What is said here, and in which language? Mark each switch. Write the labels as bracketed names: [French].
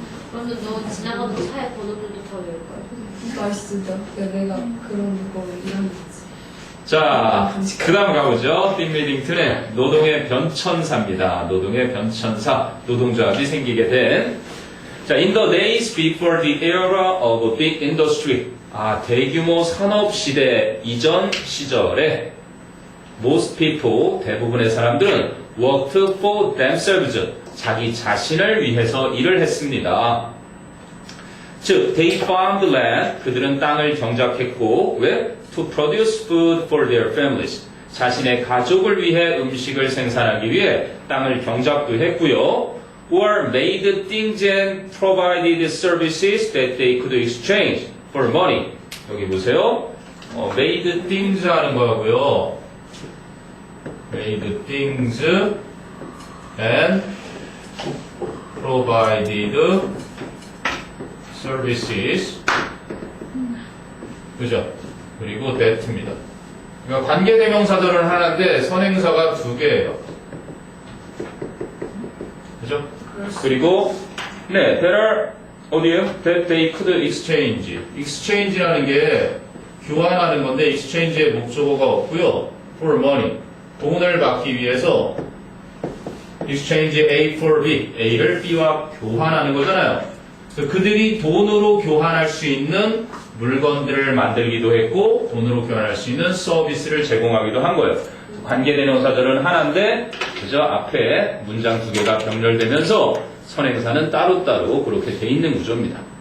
[Korean] 그러면 너 지나가는 차에 번호들도 더 외울 거야. 맛있다. 내가 그런 거 일하는 거지. 자, 그 다음 가보죠. 빔 미딩튼의 노동의 변천사입니다. 노동의 변천사, 노동조합이 생기게 된. [English] 자, in the days before the era of big industry. [Korean] 대규모 산업시대 이전 시절에 [English] most people, [Korean] 대부분의 사람들은 [English] worked for themselves. [Korean] 자기 자신을 위해서 일을 했습니다. [English] 즉, they farmed land. [Korean] 그들은 땅을 경작했고, 왜? [English] To produce food for their families. [Korean] 자신의 가족을 위해 음식을 생산하기 위해 땅을 경작도 했고요. [English] Or made things and provided services that they could exchange for money. [Korean] 여기 보세요. [English] made things [Korean] 하는 거고요. [English] made things and provided services. [Korean] 그죠? 그리고 that입니다. 그러니까 관계대명사들은 하나인데 선행사가 두 개예요. 그죠? 그리고 네, better 어디에요? [English] That they could exchange. [Korean] exchange라는 게 교환하는 건데 exchange의 목적어가 없고요. [English] for money. [Korean] 돈을 받기 위해서 exchange A for B. A를 B와 교환하는 거잖아요. 그들이 돈으로 교환할 수 있는 물건들을 만들기도 했고 돈으로 교환할 수 있는 서비스를 제공하기도 한 거예요. 관계대명사들은 하나인데 그저 앞에 문장 두 개가 병렬되면서 선행사는 따로따로 그렇게 돼 있는 구조입니다.